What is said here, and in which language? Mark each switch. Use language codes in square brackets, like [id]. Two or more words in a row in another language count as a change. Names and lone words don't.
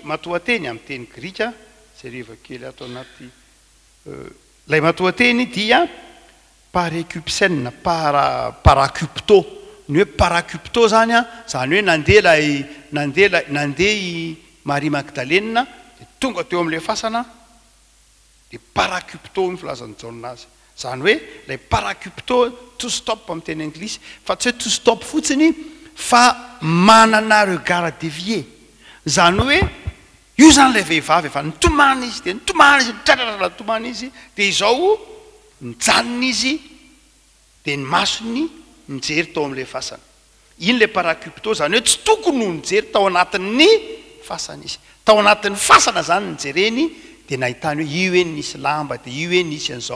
[mg] matoateny amin'ny teny grika zay reva kely ato anaty lay matoateny dia [el] parakupsène paracupto [mg] ny hoe paracupto zany a zany hoe nandeha Maria Magdalena dia tonga teo amin'ilay fasana dia paracupto ny filazan'ny Jauna azy zany hoe lay paracupto [en] to stop [mg] amin'ny teny anglisy fa tsy hoe [en] to stop [mg] fotsiny fa manana [fr] regard dévié [mg] zany hoe io zany lay vehivavy efa nitomana izy de nitomana izy tratratra tomana izy de izao nijanona izy de ny masony nijery tao amin'ilay fasana iny lay paracupto zany hoe tsy tokony ho nijery tao anatin'ny fasana izy tao anatin'ny fasana zany nijereny de nahitany hoe io eny nisy lamba de io eny nisy an'izao